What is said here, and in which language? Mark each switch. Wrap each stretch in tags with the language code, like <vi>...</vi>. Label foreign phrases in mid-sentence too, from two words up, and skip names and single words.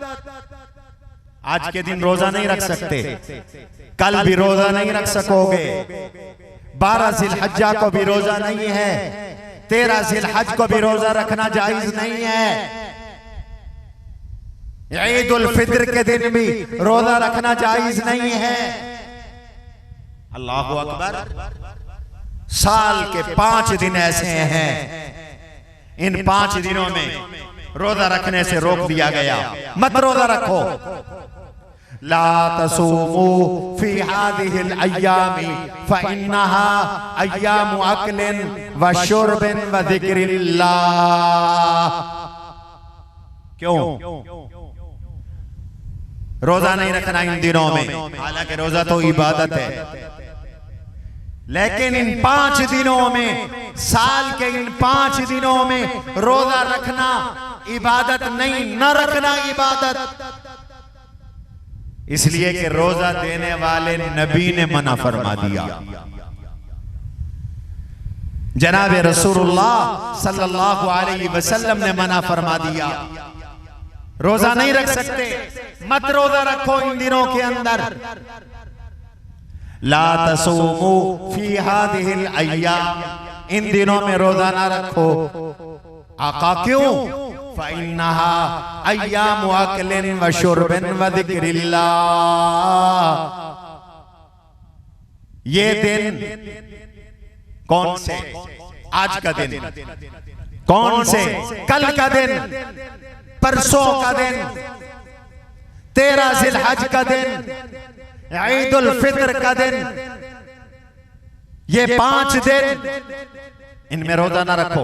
<hi>आज के दिन रोजा नहीं रख सकते, कल भी रोजा नहीं रख सकोगे, 12 जिलहज्जा को भी रोजा नहीं है, 13 जिलहज को भी रोजा रखना जायज नहीं है, ईद उल फित्र के दिन भी रोजा रखना जायज नहीं है।</hi> <ar>الله أكبر.</ar> <hi>साल के 5 दिन ऐसे हैं, इन 5 दिनों में रोजा रखने से रोक दिया गया, मत रोजा रखो।</hi> <ar>لا تصوموا في هذه الأيام فإنها أيام أكل وشرب وذكر الله.</ar> <hi>क्यों रोजा नहीं रखना इन दिनों में? हालांकि रोजा तो इबादत है, लेकिन इन 5 दिनों में, साल के इन 5 दिनों में रोजा रखना इबादत नहीं, न रखना इबादत। इसलिए कि रोजा देने वाले नबी ने मना फरमा दिया। जनाब</hi> <ar>رسول الله صلى الله عليه وسلم</ar> <hi>ने मना फरमा दिया, रोजा नहीं रख सकते, मत रोजा रखो इन दिनों के अंदर।</hi> <ar>لا تصوموا في هذه الأيام,</ar> <hi>इन दिनों में रोजा ना रखो। आका क्यों?</hi> <ar>فإنها أيام أكل وشرب وذكر الله.</ar> <hi>ये दिन कौन से? आज का दिन। कौन से? कल का दिन, परसों का दिन, 13 जिलहज का दिन, ईद उल फित्र का दिन, ये 5 दिन, इनमें रोजा ना रखो।</hi>